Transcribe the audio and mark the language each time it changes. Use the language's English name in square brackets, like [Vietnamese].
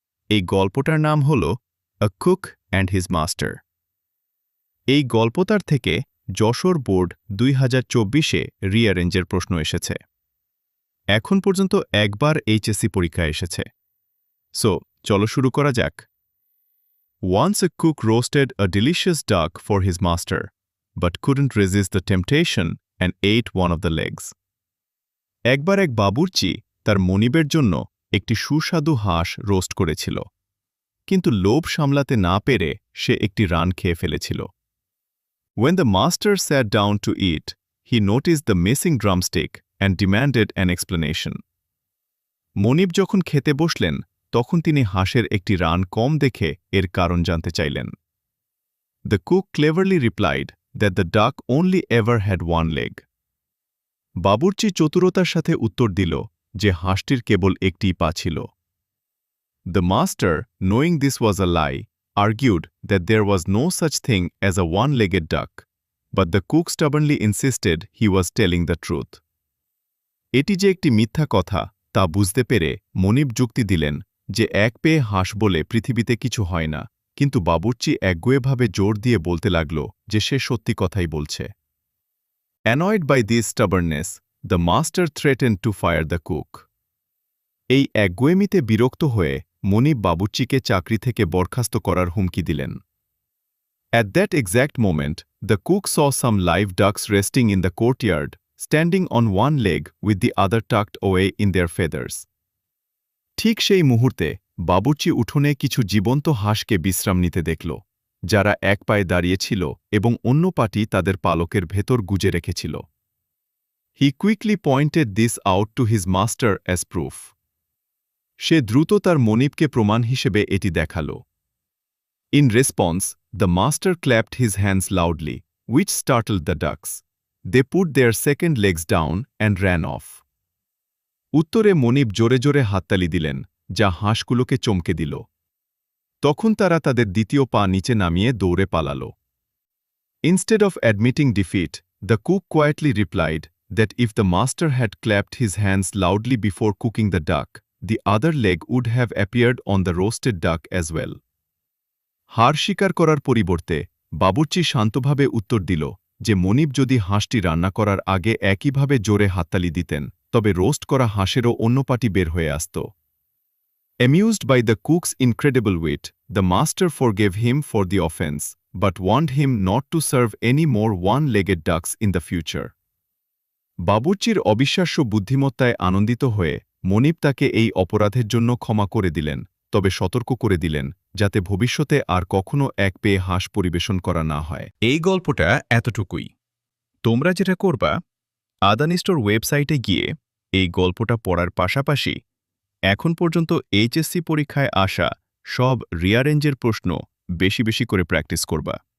[Bangla] এই গল্পটার নাম হল আ কুক অ্যান্ড হিজ মাস্টার। এই গল্পটার থেকে যশোর বোর্ড 2024-এ রিয়ারেঞ্জের প্রশ্ন এসেছে। এখন পর্যন্ত একবার এইচএসসি পরীক্ষা এসেছে। সো চলো শুরু করা যাক। [English] Once a cook roasted a delicious duck for his master, but couldn't resist the temptation and ate one of the legs. [Bangla] একবার এক বাবুর্চি তার মনিবের জন্য একটি সুস্বাদু হাঁস রোস্ট করেছিল, কিন্তু লোভ সামলাতে না পেরে সে একটি রান খেয়ে ফেলেছিল। [English] When the master sat down to eat, he noticed the missing drumstick and demanded an explanation. [Bangla] মনিব যখন খেতে বসলেন, তখন তিনি হাঁসের একটি রান কম দেখে এর কারণ জানতে চাইলেন। [English] The cook cleverly replied that the duck only ever had one leg. [Bangla] বাবুর্চি চতুরতার সাথে উত্তর দিল যে হাঁসটির কেবল একটিই পা ছিল। [English] The master, knowing this was a lie, argued that there was no such thing as a one-legged duck, but the cook stubbornly insisted he was telling the truth. [Bangla] এটি যে একটি মিথ্যা কথা তা বুঝতে পেরে মনিব যুক্তি দিলেন যে এক পেয়ে হাঁস বলে পৃথিবীতে কিছু হয় না, কিন্তু বাবুর্চি একগুঁয়েভাবে জোর দিয়ে বলতে লাগল যে সে সত্যি কথাই বলছে। [English] Annoyed by this stubbornness, the master threatened to fire the cook. [Bangla] এই একগুঁয়েমিতে বিরক্ত হয়ে মনিব বাবুর্চিকে চাকরি থেকে বরখাস্ত করার হুমকি দিলেন। [English] At that exact moment, the cook saw some live ducks resting in the courtyard, standing on one leg with the other tucked away in their feathers. [Bangla] ঠিক সেই মুহূর্তে বাবুর্চি উঠোনে কিছু জীবন্ত হাঁসকে বিশ্রাম নিতে দেখল, যারা এক পায়ে দাঁড়িয়েছিল এবং অন্য পাটি তাদের পালকের ভেতর গুজে রেখেছিল। [English] He quickly pointed this out to his master as proof. [Bangla] সে দ্রুত তার মনিবকে প্রমাণ হিসেবে এটি দেখাল। [English] In response, the master clapped his hands loudly, which startled the ducks. They put their second legs down and ran off. [Bangla] উত্তরে মনিব জোরে জোরে হাততালি দিলেন, যা হাঁসগুলোকে চমকে দিল। তখন তারা তাদের দ্বিতীয় পা নিচে নামিয়ে দৌড়ে পালাল। [English] Instead of admitting defeat, the cook quietly replied that if the master had clapped his hands loudly before cooking the duck, the other leg would have appeared on the roasted duck as well. [Bangla] হার স্বীকার করার পরিবর্তে বাবুর্চি শান্তভাবে উত্তর দিল যে মনিব যদি হাঁসটি রান্না করার আগে একইভাবে জোরে হাততালি দিতেন, তবে রোস্ট করা হাঁসেরও অন্য পাটি বের হয়ে আসত। [English] Amused by the cook's incredible wit, the master forgave him for the offense, but warned him not to serve any more one-legged ducks in the future. [Bangla] বাবুর্চির অবিশ্বাস্য বুদ্ধিমত্তায় আনন্দিত হয়ে মনিব তাকে এই অপরাধের জন্য ক্ষমা করে দিলেন, তবে সতর্ক করে দিলেন যাতে ভবিষ্যতে আর কখনো এক পেয়ে হাঁস পরিবেশন করা না হয়। এই গল্পটা এতটুকুই। তোমরা যেটা করবা, আদানি স্টোর ওয়েবসাইটে গিয়ে এই গল্পটা পড়ার পাশাপাশি এখন পর্যন্ত এইচএসসি পরীক্ষায় আসা সব রিয়ারেঞ্জের প্রশ্ন বেশি বেশি করে প্র্যাকটিস করবা।